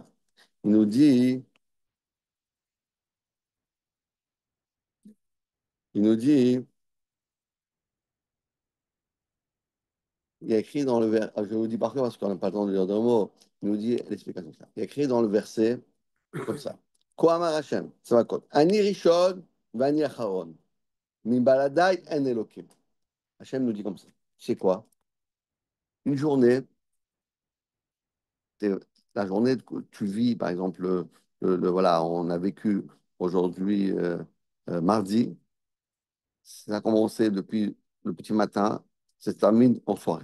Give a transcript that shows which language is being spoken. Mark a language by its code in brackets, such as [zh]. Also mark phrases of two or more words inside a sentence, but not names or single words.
[fr] Il nous dit, il nous dit, il y a écrit dans le verset, je vous dis par cœur parce qu'on n'a pas le temps de lire deux mots, il nous dit l'explication. Il y a écrit dans le verset comme ça. [he] כה אמר השם, [fr] ça va quoi? [he] אני ראשון ואני אחרון. מי בלעדי אין אלוהים. [fr] Hashem nous dit comme ça. C'est quoi? Une journée, la journée que tu vis, par exemple, voilà, on a vécu aujourd'hui mardi, ça a commencé depuis le petit matin, ça se termine en soirée.